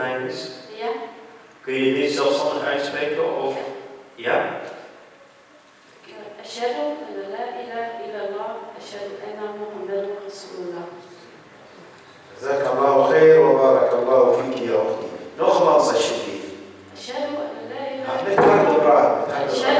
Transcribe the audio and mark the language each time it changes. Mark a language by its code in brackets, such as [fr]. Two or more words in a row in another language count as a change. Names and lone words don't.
[nl] is? Ja. Kun je dit zelfstandig uitspreken? Of ja? [ar] أشهد أن لا إله إلا الله أشهد أن محمدا رسول الله. جزاك الله خير وبارك الله فيك يا أختي. نخلص الشديد. أشهد أن لا إله أشهد